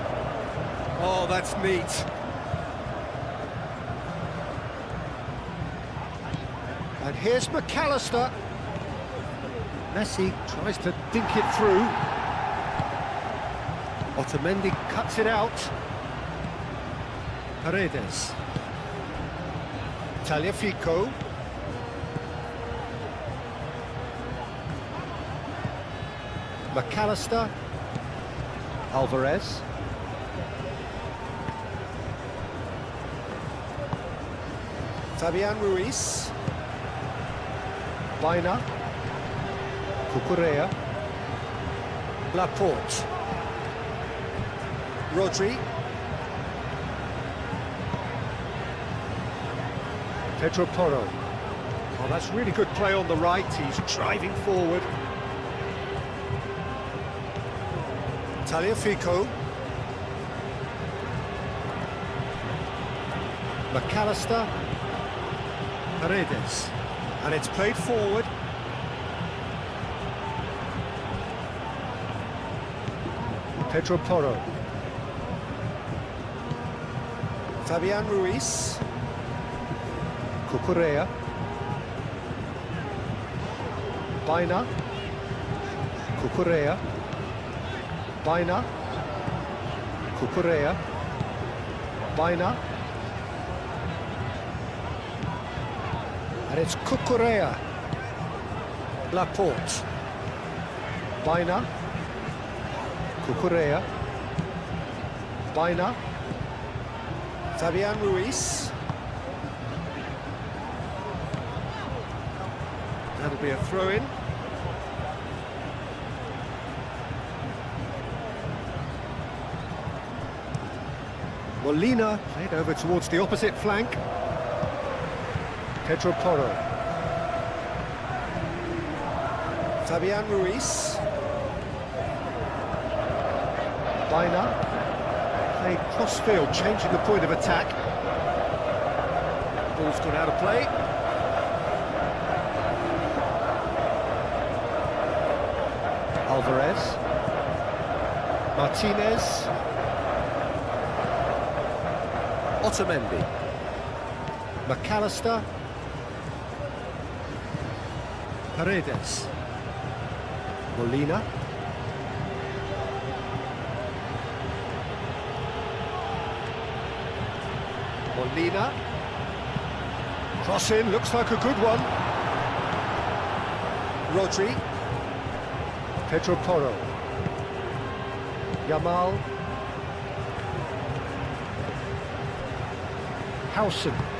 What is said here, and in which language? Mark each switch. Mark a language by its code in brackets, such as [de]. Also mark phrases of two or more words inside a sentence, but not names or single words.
[en] Oh, that's neat. And here's McAllister. Messi tries to dink it through. Otamendi cuts it out. Paredes. Tagliafico. McAllister. Alvarez. Fabian Ruiz. Baina. Cucurella. Laporte. Rodri. Pedro Porro. Oh, that's really good play on the right. He's driving forward. Tagliafico. McAllister. Paredes. And it's played forward. Pedro Porro. Fabian Ruiz. Cucurella. Baina. Cucurella. Baina. Cucurella. Baina. And it's Cucurella. Laporte. Baina. Cucurella. Baina. Fabian Ruiz. That'll be a throw-in. Molina played over towards the opposite flank. Pedro Porro. Fabian Ruiz. Baina. Played cross-field, changing the point of attack. Ball's gone out of play. Alvarez. Martinez. Otamendi. McAllister. Paredes. Molina. Molina. Cross in, looks like a good one. Rodri. Pedro Porro. Yamal. Howson.